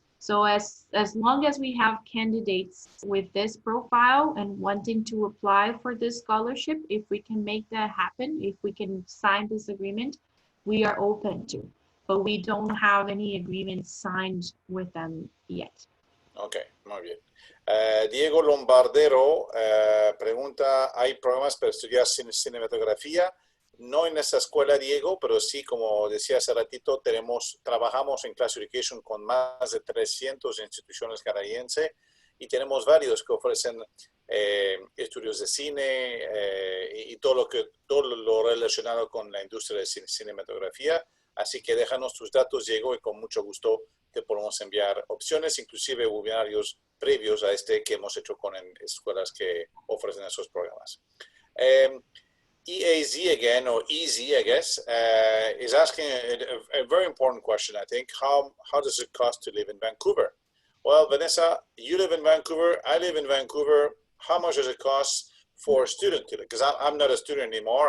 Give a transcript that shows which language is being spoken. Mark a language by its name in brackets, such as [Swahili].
[English] So as long as we have candidates with this profile and wanting to apply for this scholarship, if we can make that happen, if we can sign this agreement, we are open to. But we don't have any agreements signed with them yet. [Spanish] Okay, muy bien. Diego Lombardero pregunta, ¿hay programas para estudiar cinematografía? No en esta escuela, Diego, pero sí, como decía hace ratito, trabajamos en Class Education con más de 300 instituciones canadienses y tenemos varios que ofrecen estudios de cine y todo lo relacionado con la industria de cinematografía. Así que déjanos tus datos, Diego, y con mucho gusto te podemos enviar opciones, inclusive webinarios previos a este que hemos hecho con escuelas que ofrecen esos programas. [English] EAZ again, or EZ, I guess, is asking a very important question, I think. How does it cost to live in Vancouver? Well, Vanessa, you live in Vancouver, I live in Vancouver. How much does it cost for a student to live? Because I'm not a student anymore.